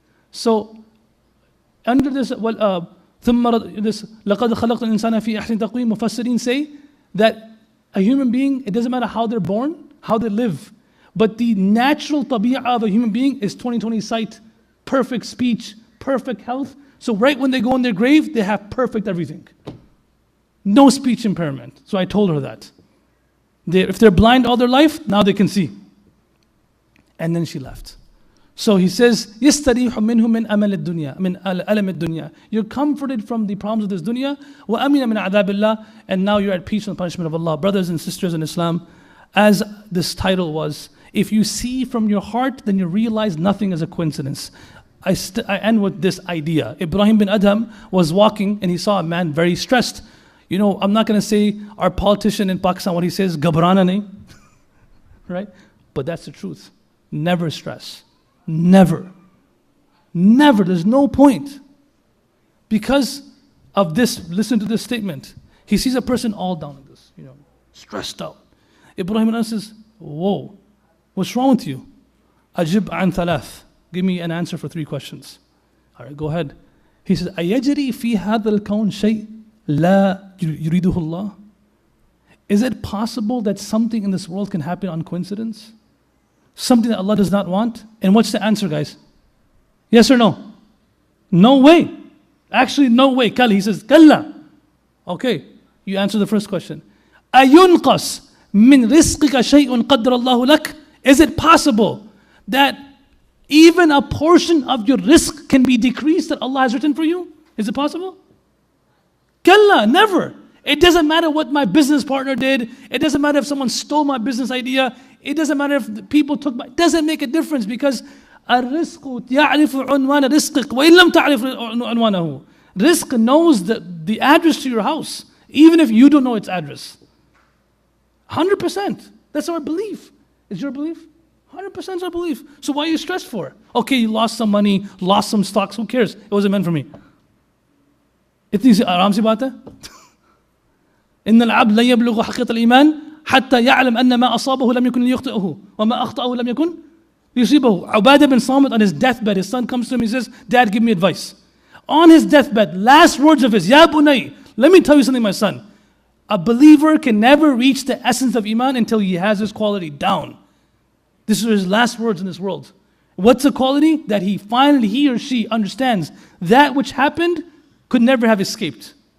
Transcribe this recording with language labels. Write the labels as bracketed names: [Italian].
[English] So, under this, [Arabic] لَقَدْ خَلَقْنَا الْإِنسَانَ فِي أَحْسَنِ تَقْوِيمٍ, [English] Mufassirin say that a human being, it doesn't matter how they're born, how they live, but the natural tabi'ah of a human being is 20/20 sight, perfect speech, perfect health. So right when they go in their grave, they have perfect everything. No speech impairment. So I told her that. If they're blind all their life, now they can see. And then she left. So he says, [Arabic] يَسْتَرِيحُ مِنْهُ مِنْ أَمَلِ الدُّنْيا مِنْ أَلَمِ الدُّنْيا. [English] You're comforted from the problems of this dunya. [Arabic] وَأَمِنَ مِنْ عَذَابِ اللَّهِ. [English] And now you're at peace from the punishment of Allah. Brothers and sisters in Islam, as this title was, if you see from your heart, then you realize nothing is a coincidence. I end with this idea. Ibrahim bin Adham was walking and he saw a man very stressed. You know, I'm not going to say our politician in Pakistan, what he says, [Hindi] Gabrana nahi. [English] Right? But that's the truth. Never stress. Never. Never. There's no point. Because of this, listen to this statement. He sees a person all down like this, you know, stressed out. Ibrahim bin Adham says, whoa, what's wrong with you? [Arabic] Ajib an thalath. [English] Give me an answer for 3 questions. All right, go ahead. He says, [Arabic] أَيَجْرِي فِي هَذَا الْكَوْنِ شَيْءٍ لَا يُرِيدُهُ اللَّهِ. [English] Is it possible that something in this world can happen on coincidence? Something that Allah does not want? And what's the answer, guys? Yes or no? No way. Actually, no way. Kalla. He says, Kalla. Okay, you answer the first question. [Arabic] أَيُنْقَصْ مِنْ رِزْقِكَ شَيْءٌ قَدَّرَ اللَّهُ لَكَ. [English] Is it possible that even a portion of your risk can be decreased that Allah has written for you? Is it possible? Kalla, never. It doesn't matter what my business partner did. It doesn't matter if someone stole my business idea. It doesn't matter if the people took my... It doesn't make a difference because [Arabic] الرزق يعرف عنوان رزقك وإن لم تعرف عنوانه. [English] Rizq knows the address to your house, even if you don't know its address. 100%. That's our belief. Is your belief? 100% is our belief. So why are you stressed for? Okay, you lost some money, lost some stocks, who cares? It wasn't meant for me. [Hindi] इतनी सी आराम सी बात है. [Arabic] إن العبد لا يبلغ حقيقة الإيمان حتى يعلم أن ما أصابه لم يكن ليخطئه وما أخطأه لم يكن ليصيبه. [English] Ubadah bin Samit on his deathbed, his son comes to him, he says, Dad, give me advice. On his deathbed, last words of his, Ya bunay, let me tell you something, my son. A believer can never reach the essence of Iman until he has this quality down. This are his last words in this world. What's the quality? That he or she understands that which happened could never have escaped.